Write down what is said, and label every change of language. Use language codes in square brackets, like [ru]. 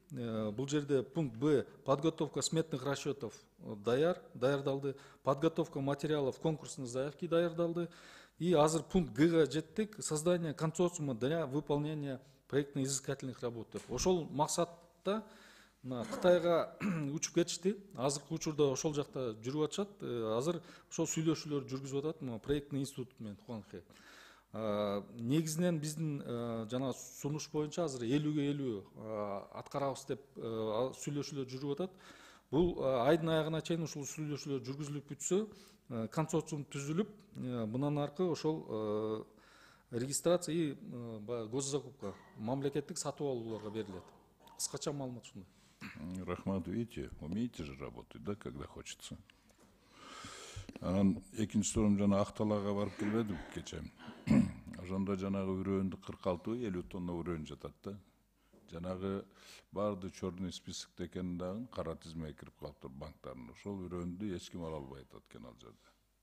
[ky] Бул жерде пункт Б [ru] подготовка сметных расчетов [ky] даярдалды, [ru] подготовка материалов конкурсной заявки [ky] даярдалды. И азыр пункт Гга жеттик, [ru] создание консорциума для выполнения проектно-изыскательных работ. [ky] Ошол максатта Кытайга учуп кетишти. Азыркы учурда ошол жакта жүрүп атышат. Азыр ошол сүйлөшүүлөр жүргүзүп атат [ru] проектный институт [ky] менен Хуанхэ. Негизинен биздин жана сунуш боюнча азыр 50-50 аткарабыз деп сүйлөшүүлөр жүрүп атат. Бул айдын аягына чейин ушул сүйлөшүүлөр жүргүзүлүп бүтсө, консорциум түзүлүп, мындан аркы ошол [ru] регистрация и госзакупка, [ky] мамлекеттик сатып алууларга берилет. Кыскача маалымат ушундай. [ru] Рахмат, видите, умеете же работать, да, когда хочется. [ky] Анан экинчи суроом жана Акталага барып келбедим кече. Ошондо жанагы үрөөндү 46-50 тонна үрөөн жатат да. Жанагы барды черный списокто экенин дагы кара тизмеге кирип калыптыр банктардын. Ошол үрөөндү эч ким ала албай атат экен ал жерде.